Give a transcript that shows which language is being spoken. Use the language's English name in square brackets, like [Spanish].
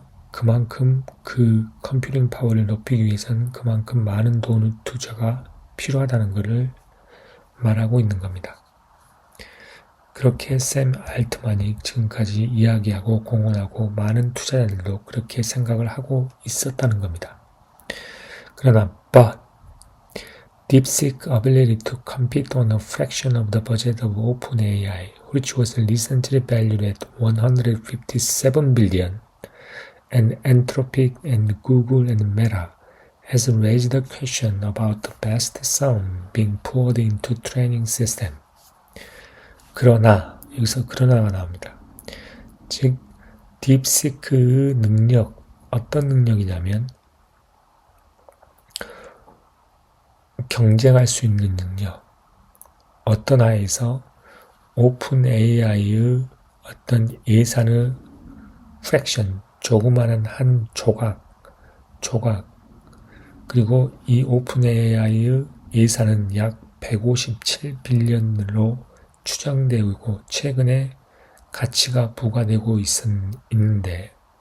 [Korean] 그만큼 그 컴퓨팅 파워를 높이기 위해서는 그만큼 많은 돈의 투자가 필요하다는 것을 말하고 있는 겁니다. 그렇게 샘 알트만이 지금까지 이야기하고 공언하고 많은 투자자들도 그렇게 생각을 하고 있었다는 겁니다. 그러나 [English] DeepSeek's ability to compete on a fraction of the budget of OpenAI, which was recently valued at $157 billion, and Anthropic and Google and Meta, has raised the question about the best sum being poured into training system. [Korean] 여기서 그러나가 나옵니다. 즉, 딥시크의 어떤 능력이냐면 경쟁할 수 있는 능력. 어떤 하에서 오픈 AI의 어떤 예산의 프랙션, 조그마한 한 조각, 그리고 이 오픈 AI의 예산은 약 157 빌리언으로 추정되고 최근에 가치가 부과되고 있는데